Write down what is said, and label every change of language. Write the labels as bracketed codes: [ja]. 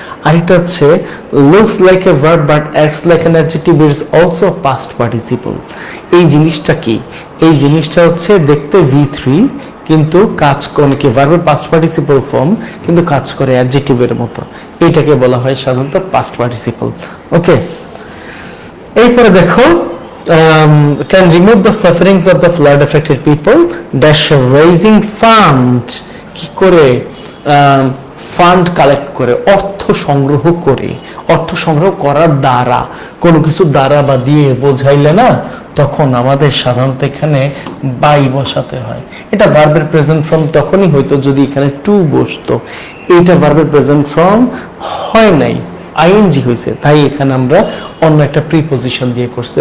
[en] আর এটা হচ্ছে looks like a verb but acts like an adjective, it is also past participle. [bn] এই জিনিসটা কি, এই জিনিসটা হচ্ছে দেখতে V3 কিন্তু কাজ করে কি ভার্বের পাস্ট পার্টিসিপল ফর্ম, কিন্তু কাজ করে অ্যাডজেক্টিভের মতো। এটাকে বলা হয় সাধারণত পাস্ট পার্টিসিপল। ওকে, এরপরে দেখো, [en] can remove the sufferings of the flood affected people dash raising fund। [bn] কি করে, ফান্ড কালেক্ট করে, অর্থ সংগ্রহ করে, অর্থ সংগ্রহ করার দ্বারা, কোনো কিছু দ্বারা বা দিয়ে বোঝাইলে না, তখন আমাদের সাধারণত এখানে বাই বসাতে হয়। এটা ভার্বের প্রেজেন্ট ফর্ম তখনই হইতো যদি এখানে টু বসতো, এটা ভার্বের প্রেজেন্ট ফর্ম হয় নাই, আইএনজি হয়েছে, তাই এখানে আমরা অন্য একটা প্রিপজিশন দিয়ে করছি।